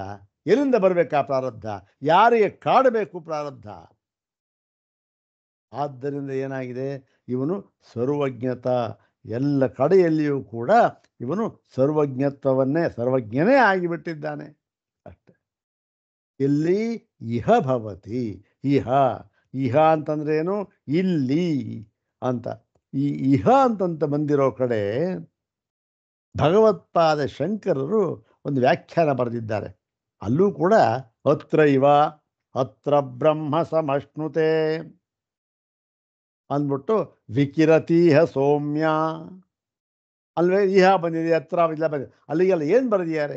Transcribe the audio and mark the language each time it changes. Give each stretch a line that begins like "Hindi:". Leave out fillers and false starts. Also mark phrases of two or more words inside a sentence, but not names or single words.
Kannada: ಎಲ್ಲಿಂದ ಬರಬೇಕಾ ಪ್ರಾರಬ್ಧ? ಯಾರಿಗೆ ಕಾಡಬೇಕು ಪ್ರಾರಬ್ಧ? ಆದ್ದರಿಂದ ಏನಾಗಿದೆ, ಇವನು ಸರ್ವಜ್ಞತ, ಎಲ್ಲ ಕಡೆಯಲ್ಲಿಯೂ ಕೂಡ ಇವನು ಸರ್ವಜ್ಞನೇ ಆಗಿಬಿಟ್ಟಿದ್ದಾನೆ ಅಷ್ಟೆ. ಇಲ್ಲಿ
Sanskrit: ಇಹ ಭವತಿ,
Kannada: ಇಹ ಅಂತಂದ್ರೆ ಏನು? ಇಲ್ಲಿ ಅಂತ. ಈ ಇಹ ಅಂತಂತ ಬಂದಿರೋ ಕಡೆ ಭಗವತ್ಪಾದ ಶಂಕರರು ಒಂದು ವ್ಯಾಖ್ಯಾನ ಬರೆದಿದ್ದಾರೆ. ಅಲ್ಲೂ ಕೂಡ
Sanskrit: ಅತ್ರ ಬ್ರಹ್ಮ ಸಮಶ್ನುತೆ
Kannada: ಅಂದ್ಬಿಟ್ಟು
Sanskrit: ವಿಕಿರತೀಹ ಸೌಮ್ಯ
Kannada: ಅಲ್ವೇ, ಇಹ ಬಂದಿದೆ, ಹತ್ರ ಇಲ್ಲ ಬಂದಿದೆ, ಅಲ್ಲಿಗೆಲ್ಲ ಏನು ಬರೆದಿದ್ದಾರೆ?